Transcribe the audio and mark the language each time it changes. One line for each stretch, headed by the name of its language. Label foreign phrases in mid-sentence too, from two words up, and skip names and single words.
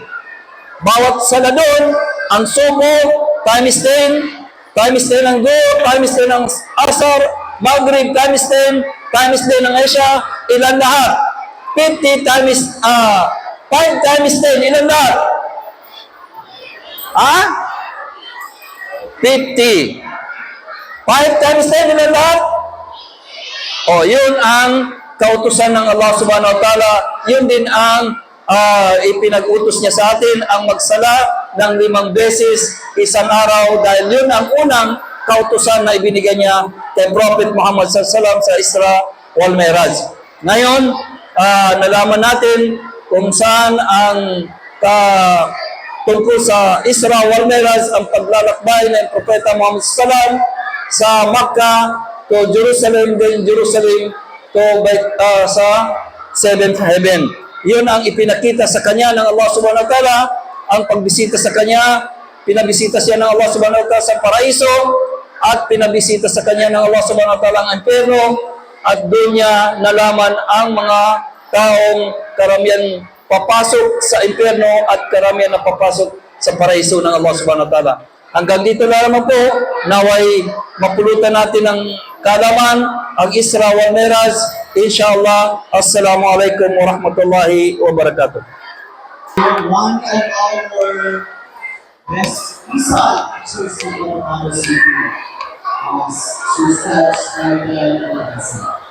Filipino: Bawat sala doon, ang Subo, times 10, times 10 ang Duhur, times 10 ang Asar, Maghrib, times 10, times 10 ang Isha, ilan lahat? 50 times, 5 times 10, ilan lahat? 50. 5 times 10, ilan lahat? Yun ang kautusan ng Allah
Arabic: سبحانه وتعالى.
Filipino: Yun din ang ipinag-utos niya sa atin, ang magsala ng 5 beses isang araw, dahil yun ang unang kautusan na ibinigay niya kay Prophet Muhammad SAW sa Isra wal Mi'raj. Ngayon, nalaman natin kung saan ang tungkol sa Isra wal Mi'raj, ang paglalakbay ng Propeta Muhammad SAW sa
English: Makkah to Jerusalem, then Jerusalem to
Filipino: sa
English: seventh heaven.
Filipino: Yun ang ipinakita sa kanya ng Allah
Arabic: سبحانه وتعالى,
Filipino: ang pagbisita sa kanya. Pinabisita siya ng Allah
Arabic: سبحانه وتعالى
Filipino: sa paraiso, at pinabisita sa kanya ng Allah
Arabic: سبحانه وتعالى
Filipino: ang impyerno, at doon niya nalaman ang mga taong karamihan papasok sa impyerno at karamihan na papasok sa paraiso ng Allah
Arabic: سبحانه وتعالى.
Filipino: Hanggang dito na naman po, naway mapulutan natin ng kalaman ang Isra wal Mi'raj.
Arabic: إن شاء الله، السلام عليكم ورحمة الله وبركاته. One of our best Isa, Sister Muhammad City, Sister Spider